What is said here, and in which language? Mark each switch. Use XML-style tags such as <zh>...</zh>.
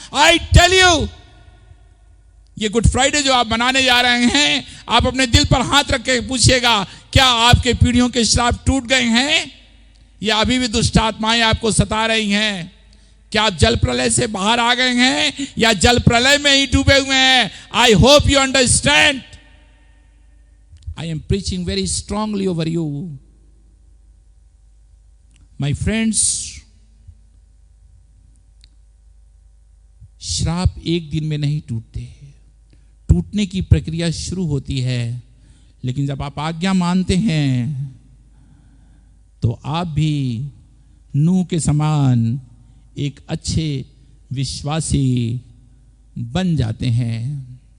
<en>I tell you,</en> <hi>ये good Friday जो आप मनाने जा रहे हैं, आप अपने दिल पर हाथ रख के पूछिएगा, क्या आपके पीढ़ियों के श्राप टूट गए हैं या अभी भी दुष्ट आत्माएं आपको सता रही हैं? क्या आप जल प्रलय से बाहर आ गए हैं या जल प्रलय में ही डूबे हुए हैं?</hi> <en>I hope you understand. I am preaching very strongly over you. My friends,</en> <hi>श्राप एक दिन में नहीं टूटते, टूटने की प्रक्रिया शुरू होती है। लेकिन जब आप आज्ञा मानते हैं तो आप भी नूह के समान एक अच्छे विश्वासी बन जाते हैं।</hi>